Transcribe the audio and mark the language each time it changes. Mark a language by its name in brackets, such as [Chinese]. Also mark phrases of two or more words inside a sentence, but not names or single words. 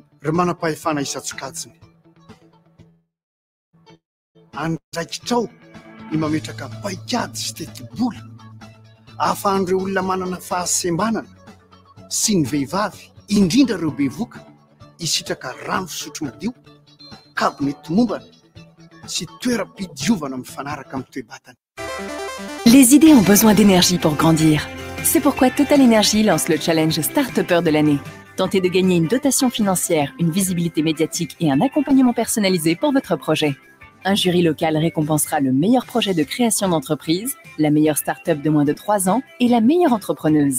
[Malagasy] Ry manam-pahefana isan-tsokatsiny andraikitrao ny mametraka paikady sy tetibola ahafahan'ireo olona manana fahasembanana sy ny vehivavy indrindra ireo bevoka isitraka rano fisotro madio, kabinety mombana sy toeram-pidiovana mifanaraka amin'ny toe-batana. [French] Les idées ont besoin d'énergie pour grandir. C'est pourquoi Total Energy lance le challenge Start-upper de l'année. Tentez de gagner une dotation financière, une visibilité médiatique et un accompagnement personnalisé pour votre projet. Un jury local récompensera le meilleur projet de création d'entreprise, la meilleure start-up de moins de 3 ans et la meilleure entrepreneuse.